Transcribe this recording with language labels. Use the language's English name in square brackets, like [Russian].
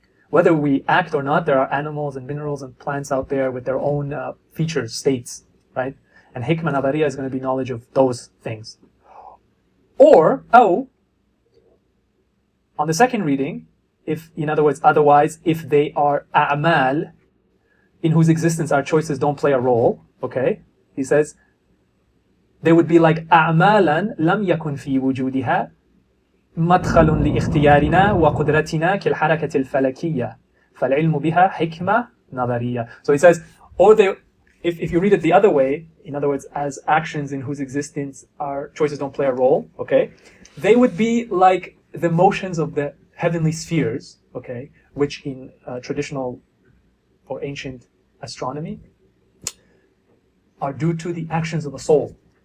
[English] Whether we act or not, there are animals and minerals and plants out there with their own features, states, right? And hikmah nadariya is going to be knowledge of those things. Or, on the second reading, if, in other words, otherwise, if they are a'mal, in whose existence our choices don't play a role, okay? He says, they would be like [Arabic] أعمالا لم يكن في وجودها مدخل لاختيارنا وقدرتنا كالحركة الفلكية فالعلم بها حكمة نظرية. [English] So he says, or they, if you read it the other way, in other words, as actions in whose existence our choices don't play a role, okay, they would be like the motions of the heavenly spheres, okay, which in traditional or ancient astronomy are due to the actions of the soul.